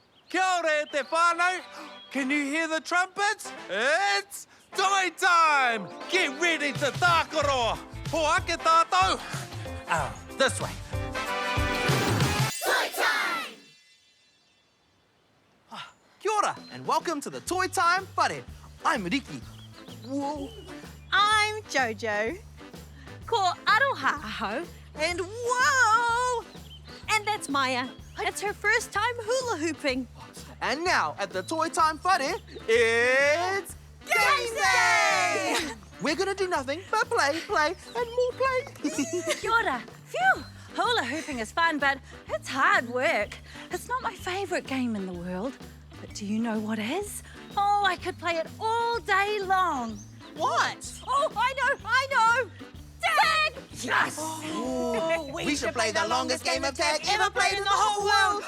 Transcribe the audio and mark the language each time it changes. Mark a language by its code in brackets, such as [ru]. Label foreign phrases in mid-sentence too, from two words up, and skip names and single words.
[mi] Kia ora te whānau. [en] Can you hear the trumpets? It's Toi Time! Get ready to tākaro. [mi] Ho ake tātou. [en] This way. Toy Time! [mi] Kia ora, [en] and welcome to the Toy Time whare. I'm Riki. Whoa. I'm Jojo. [mi] Ko aroha aho. [en] And whoa! And that's Maya. It's her first time hula hooping. And now, at the Toy Time whare, it's Game Day! We're gonna do nothing but play, and more play. [mi] Kia ora. Phew! [en] Hula hooping is fun, but it's hard work. It's not my favourite game in the world. But do you know what is? Oh, I could play it all day long. What? Oh, I know! Tag! Yes! Oh, we should play the longest game of tag ever played in the whole world.